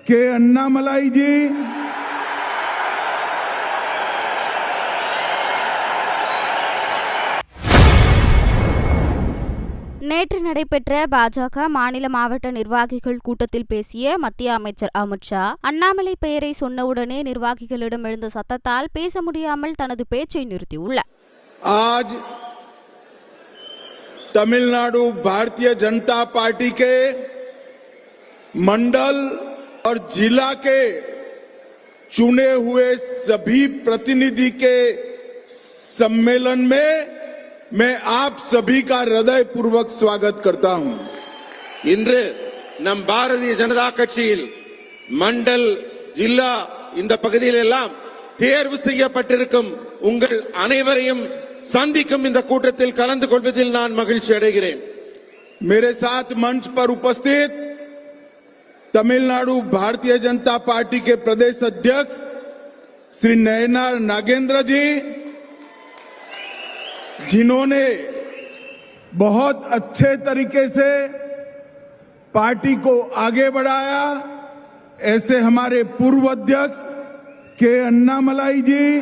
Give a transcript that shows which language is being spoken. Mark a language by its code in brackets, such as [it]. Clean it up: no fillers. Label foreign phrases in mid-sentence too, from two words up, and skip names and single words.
[hi] के अन्नामलाई जी, [ta] நேற்று நடைபெற்ற பாஜக மாநில மாவட்ட நிர்வாகிகள் கூட்டத்தில் பேசிய மத்திய அமைச்சர் அமித் ஷா, அண்ணாமலை பெயரை சொன்னவுடனே நிர்வாகிகளிடம் எழுந்த சத்தத்தால் பேச முடியாமல் தனது பேச்சை நிறுத்தியுள்ளார். [hi] आज तमिलनाडु भारतीय जनता पार्टी के मंडल और जिला के चुने हुए सभी प्रतिनिधि के सम्मेलन में मैं आप सभी का हृदय पूर्वक स्वागत करता हूं. [ta] இன்று நம் பாரதிய ஜனதா கட்சியில் மண்டல் ஜில்லா இந்த பகுதியில் எல்லாம் தேர்வு செய்யப்பட்டிருக்கும் உங்கள் அனைவரையும் சந்திக்கும் இந்த கூட்டத்தில் கலந்து கொள்வதில் நான் மகிழ்ச்சி அடைகிறேன். [hi] मेरे साथ मंच पर उपस्थित तमिलनाडु भारतीय जनता पार्टी के प्रदेश अध्यक्ष श्री नयनार नागेंद्र जी, जिन्होंने बहुत अच्छे तरीके से पार्टी को आगे बढ़ाया, ऐसे हमारे पूर्व अध्यक्ष के अन्नामलाई जी,